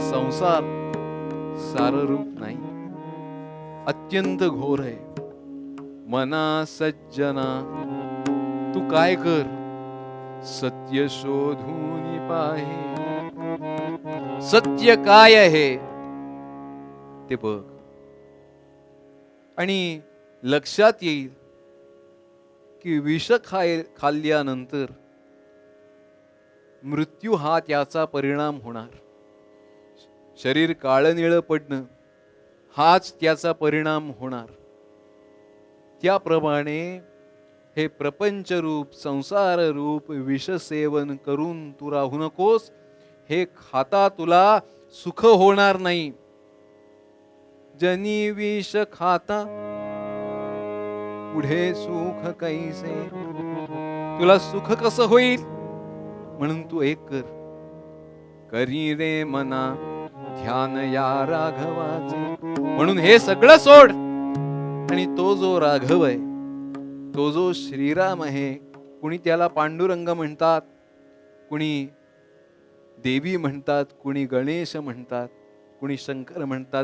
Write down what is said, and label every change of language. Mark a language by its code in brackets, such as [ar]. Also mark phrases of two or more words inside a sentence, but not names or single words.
[mr] संसार साररूप नाही अत्यंत घोर आहे मना सज्जना तू काय कर सत्य शोधून पाहे सत्य काय आहे ते बघ आणि लक्षात येईल की विष खाल्ल्यानंतर मृत्यू हा त्याचा परिणाम होणार शरीर काळनिळ पडणं हाच त्याचा परिणाम होणार त्याप्रमाणे हे प्रपंच रूप संसार रूप विषसेवन करून तू राहू नकोस हे खाता तुला सुख होणार नाही जनी विष खाता पुढे सुख कैसे तुला सुख कसं होईल म्हणून तू एक कर करी रे मना ध्यान या राघवाचे म्हणून हे सगळं सोड आणि तो जो राघव आहे तो जो श्रीराम आहे, कुणी त्याला पांडुरंग म्हणतात, कुणी देवी म्हणतात, कुणी गणेश म्हणतात, कुणी शंकर म्हणतात.